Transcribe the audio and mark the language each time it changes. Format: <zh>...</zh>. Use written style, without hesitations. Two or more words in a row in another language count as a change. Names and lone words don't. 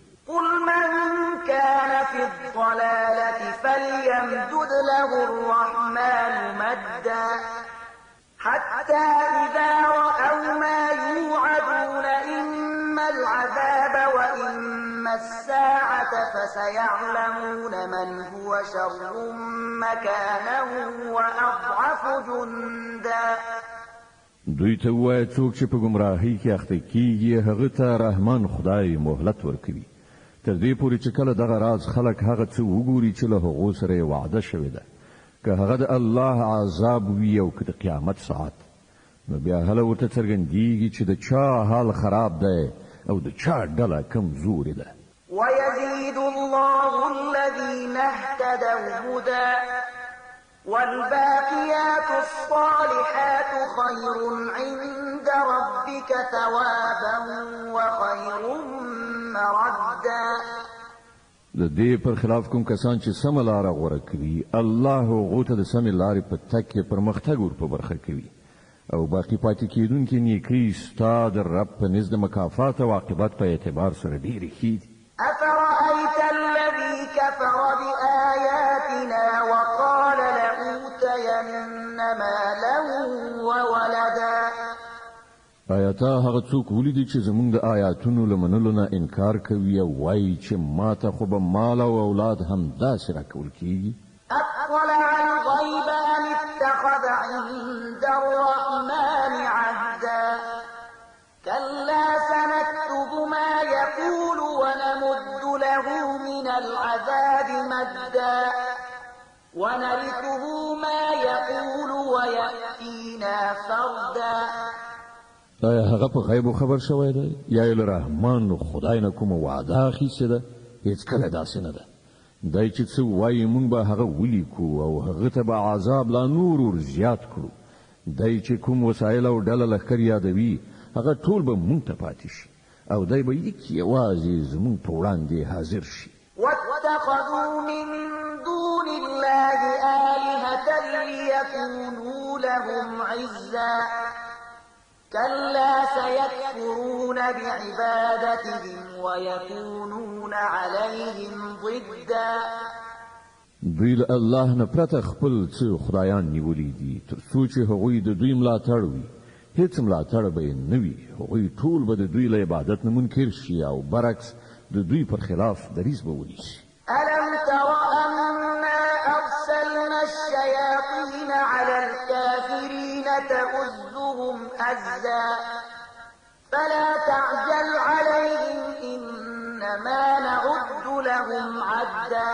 <ar>قل من كان في الضلالة فليمدد له الرحمن مدا حتى إذا رأوا ما يوعدون إما العذاب وإما الساعة فسيعلمون من هو شر مكانا وأضعف جندا</ar> <ps>دوی ته وایي څوک چې په ګمراهۍ کې اخته کیږي هغه ته رحمان خدای مهلت ورکوي تر دې پورې چې کله دغه راز خلک هغه څه وګوري چې له هغو سره وعده شوې ده که هغه د الله عذاب وي او که د قیامت ساعت نو بیا هله ورته څرګندېږي چې د چا حال خراب دی او د چا ډله کمزورې ده</ps> <ar>ويزيد الله الذين اهتدوا هدى والباقيات الصالحات خير عند ربك ثوابا وخير مردا</ar> <ps>د دې پر خلاف کوم کسان چې سم لاره غوره کوي الله هغو ته د سمې لارې په تګ کې پرمختګ ور په برخه کوي او باقي پاتې کېدونکي نیکۍ ستا د رب په نزد مکافات او عاقبت په اعتبار سره ډېرې ښې دي</ps> <ar>أفرأيت الذي كفر بآياتنا وقال لأوتين مالا وولدا</ar> <ps>آیا تا هغه څوک ولیدي چې زموږ د آیاتونو له منلو نه انکار کوي او وایي چې ما ته خو به مال او اولاد هم داسې راکول کېږي</ps> <ar>أطلع الغيب أم اتخذ عند الرحمن عهدا كلا سنكتب ما يقول ونمد له من العذاب مدا ونرثه ما يقول ويأتينا فردا</ar> <ps>آیا هغه په غیب خبر شوی دی یا یې له رحمان خدای نه کومه وعده اخیستې ده هېڅکله داسې نه ده دی چې څه وایي موږ به هغه ولیکو او هغه ته به عذاب لا نور ور زیات کړو دی چې کوم وسایل او ډله لښکر یادوي هغه ټول به موږ ته پاتې شي او دی به یک یوازې زموږ په وړاندې حاضر شي</ps> <ar>واتخذوا من دون الله آلهة ليكونوا لهم عزا كلا سيكفرون بعبادتهم ويكونون عليهم ضدا</ar> <ps>دوی له الله نه پرته خپل څه خدایان نیولي دي تر څو چې هغوی د دوی ملاتړ وي هیڅ ملاتړ به یې نه وي. هغوی ټول به د دوی له عبادت نه منکر شي او برعکس د دوی پر خلاف دریځ به ونیسي.</ps> <ar>ألم تر أنا أرسلنا الشياطين على الكافرين تؤزهم أزا فلا تعجل عليهم إنما نعد لهم عدا.</ar>